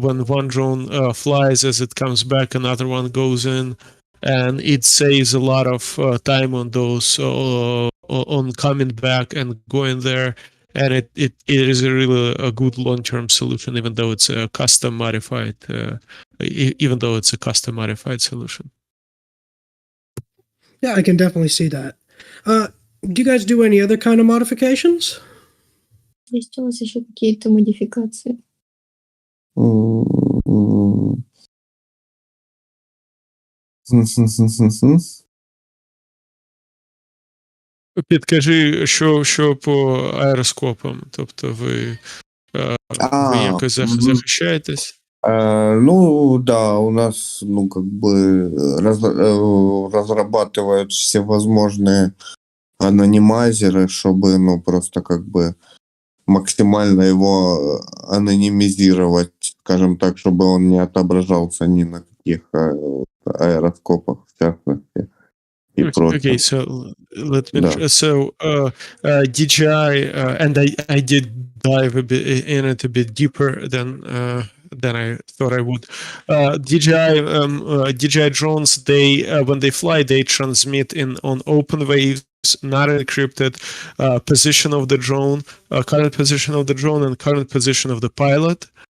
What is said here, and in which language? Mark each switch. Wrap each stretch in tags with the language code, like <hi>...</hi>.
<en>When one drone flies, as it comes back, another one goes in, and it saves a lot of time on those on coming back and going there, and it is a really a good long-term solution, even though it's a custom modified even though it's a custom modified solution. Yeah, I can definitely see that. Do you guys do any other kind of modifications?</en> <ru>Есть у вас еще какие-то модификации? М.</ru> <uk>Підкажи, що по аероскопам, тобто ви ви якось Мгм. захищаєтесь?</uk> <ru>Ну да, у нас, ну, как бы разрабатывают всевозможные анонимайзеры, чтобы, ну, просто как бы максимально его анонимизировать, скажем так, чтобы он не отображался ни на каких аэроскопах, в частности, и прочее.</ru> <en>Okay, so let me.</en> <ru>Да.</ru> <en>DJI, and I did dive a bit in it a bit deeper than I thought I would. DJI drones, they when they fly, they transmit in on open waves, not encrypted, position of the drone, current position of the drone, and current position of the pilot.</en>